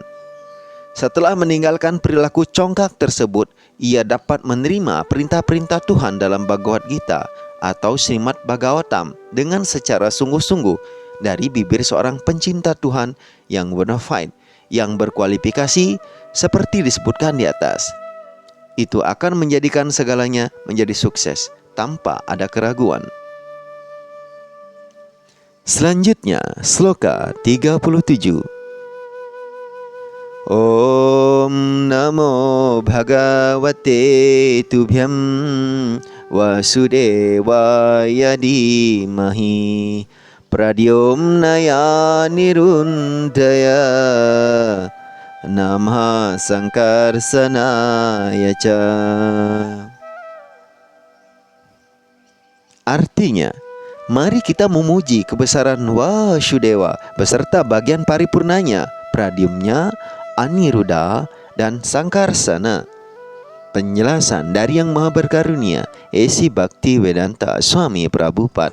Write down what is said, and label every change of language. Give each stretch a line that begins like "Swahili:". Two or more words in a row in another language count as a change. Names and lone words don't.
Indonesian: Setelah meninggalkan perilaku congkak tersebut, ia dapat menerima perintah-perintah Tuhan dalam Bhagavad Gita atau Srimad Bhagavatam dengan secara sungguh-sungguh dari bibir seorang pencinta Tuhan yang
English: bona fide,
Indonesian: yang berkualifikasi seperti disebutkan di atas. itu akan menjadikan segalanya menjadi sukses tanpa ada keraguan. Selanjutnya, sloka 37.
Sanskrit: Om Namo Bhagavate Tubhyam Vasudevaya Dhimahi Pradyumnaya Nirundaya Namah Sangkarsanaya Ca.
Indonesian: Artinya, mari kita memuji kebesaran Vasudeva beserta bagian paripurnanya, Pradyumnya, Aniruddha, dan Sangkarsana. Penjelasan dari Yang Maha Berkarunia, Esi Bhakti Vedanta Swami Prabhupada.